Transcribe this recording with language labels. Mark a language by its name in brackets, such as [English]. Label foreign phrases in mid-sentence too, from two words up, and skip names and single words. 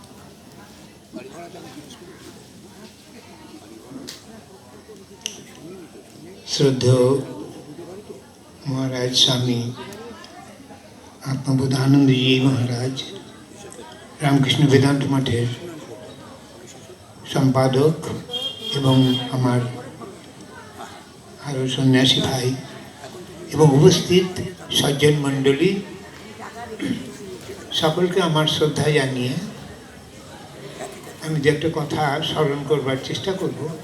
[Bangla] শ্রদ্ধেয় মহারাজ স্বামী আত্মবোধানন্দ জী মহারাজ রামকৃষ্ণ বেদান্ত মঠের সম্পাদক এবং আমার আরো সন্ন্যাসী ভাই এবং উপস্থিত সজ্জন মণ্ডলী সকলকে আমার শ্রদ্ধা জানিয়ে আমি যে একটা কথা স্মরণ করবার চেষ্টা করব।